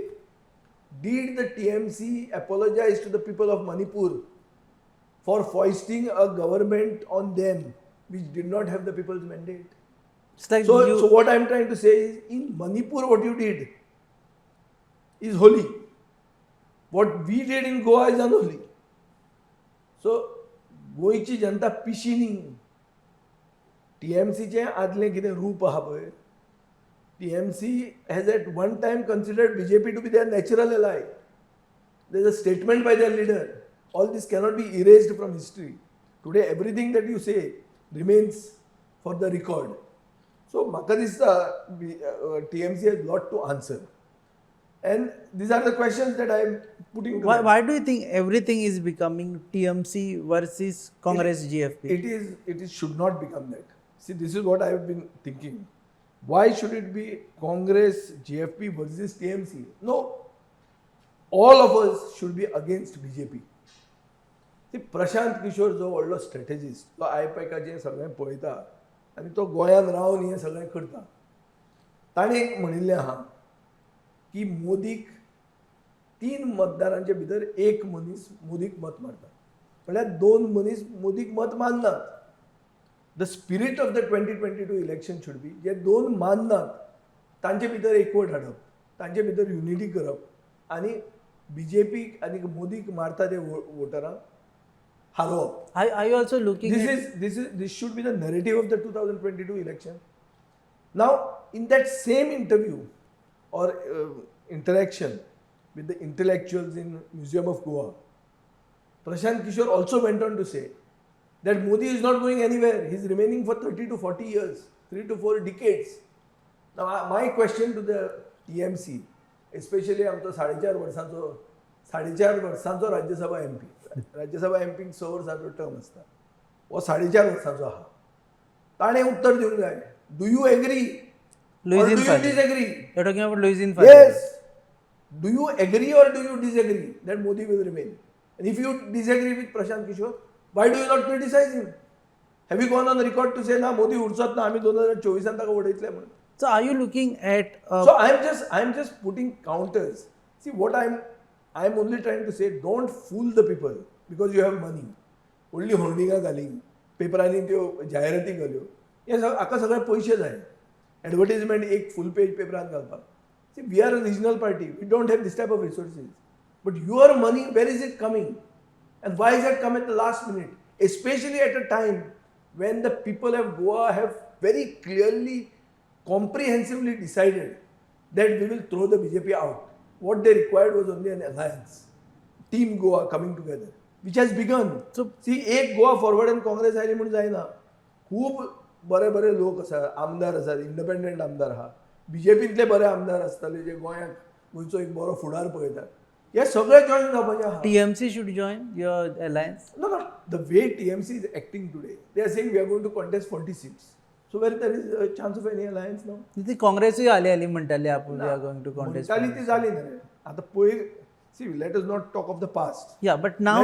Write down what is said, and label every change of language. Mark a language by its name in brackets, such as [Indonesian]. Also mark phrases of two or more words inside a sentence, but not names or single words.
[English] Did the TMC apologize to the people of Manipur for foisting a government on them which did not have the people's mandate? It's like So what I'm trying to say is, in Manipur, what you did is holy. What we did in Goa is unholy. So, [Konkani] गोंयची जनता पिशी न्ही. TMCचें आदलें कितें रूप आहा पळय, [English] TMC has at one time considered BJP to be their natural ally. There is a statement by their leader. All this cannot be erased from history. Today, everything that you say remains for the record. So, [Konkani] म्हाका दिसता [English] TMC has lot to answer. And these are the questions that I am putting to them. why do you think everything is becoming TMC versus Congress GFP? It should not become that. See, this is what I have been thinking. Why should it be Congress GFP versus TMC? No. All of us should be against BJP. See, [Konkani] प्रशांत किशोर जो व्हडलो स्ट्रॅटेजिस्ट, तो आयपॅकाचें सगळें पळयता आनी तो गोंयांत रावन हें सगळें करता. ताणें एक म्हणिल्लें आहा की मोदीक 3 मतदारांचे भितर एक मनीस मोदीक मत मारता, म्हळ्यार 2 मनीस मोदीक मत माननात. [English] the spirit of the 2022 election should be [Konkani] जे 2 माननात तांचे भितर एकवट हाडप, तांचे भितर युनिटी करप आनी BJP आनी मोदीक मारता ते वोटरांक हारोवप. [English] Are you also looking This should be the narrative of the 2022 election. Now, in that same interview or interaction with the intellectuals in Museum of Goa, Prashant Kishore also went on to say that Modi is not going anywhere. He is remaining for 30 to 40 years, 3 to 4 decades. Now, my question to the TMC, especially [Konkani] आमचो 4.5 वर्सांचो राज्यसभा MP, राज्यसभा MPक 6 वर्सांचो टर्म आसता, हो 4.5 वर्सांचो आहा. ताणें उत्तर दिवंक जाय. [English] Do you agree or do you disagree? You're talking about Louisine Fadil. Yes. Do you agree or do you disagree that Modi will remain? And if you disagree with Prashant Kishore, why do you not criticize him? Have you gone on record to say, [Konkani] na Modi उरचोत ना, आमी 2024 ताका वडयतले म्हणून? [English] So are you looking at So I'm just putting counters. See, what I'm only trying to say, don't fool the people because you have money. [Konkani] Only होर्डिंगां घाली, पेपरांनी त्यो जायराती घाल्यो, हे हाका सगळे पयशे जाय. एडवर्टाइजमेंट एक [English] full page [Konkani] पेपरान घालपाक. [English] See, we are a regional party. We don't have this type of resources. But your money, where is it coming? And why is it come at the last minute? Especially at a time when the people of Goa have very clearly, comprehensively decided that we will throw the BJP out. What they required was only an alliance. Team Goa coming together, which has begun. [Konkani] So, see, एक Goa forward and Congress आयली म्हणून जायना. खूब बरे बरे लोक आसा, आमदार आसात, इंडिपेंडंट आमदार आहा, बीजेपींतले बरे आमदार आसताले जे गोंयाक गोंयचो एक बरो फुडार पळयतात. हे सगळे जॉईन जावपाचे आहा. [English] TMC should join your alliance. No, no. The way TMC is acting today, they are saying we are going to contest 40 seats. So where there is a chance of any alliance now? [Konkani] ती काँग्रेसही आली म्हणटाली आपण [English] we are going to contest. [Konkani] म्हणटाली ती जाली ना रे. आता पयर [English] see let us not talk of the past. ya but now